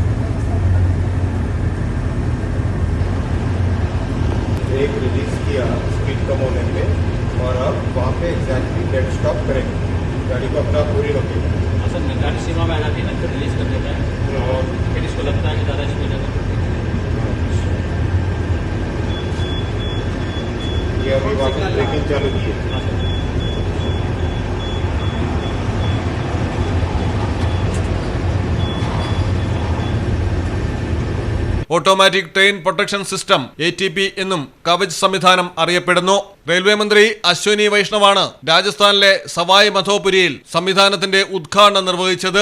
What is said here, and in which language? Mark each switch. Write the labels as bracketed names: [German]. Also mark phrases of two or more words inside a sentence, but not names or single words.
[English] brake release [Hindi] किया स्पीड कम होने पे और अब वहाँ पे [English] exactly dead stop [Hindi] करेंगे, गाड़ी को अपना पूरी रोकेगा. सर गाड़ी सीमा में आती है ना, फिर रिलीज कर देता है और फिर इसको लगता है कि ज़्यादा स्पीड है. ये अभी वापस ब्रेकिंग चालू की है. [Malayalam] ഓട്ടോമാറ്റിക് ട്രെയിൻ പ്രൊട്ടക്ഷൻ സിസ്റ്റം ATP എന്നും കവച് സംവിധാനം അറിയപ്പെടുന്നു. റെയിൽവേ മന്ത്രി അശ്വനി വൈഷ്ണവാണ് രാജസ്ഥാനിലെ സവായ് മധോപുരിയിൽ സംവിധാനത്തിന്റെ ഉദ്ഘാടനം നിർവഹിച്ചത്.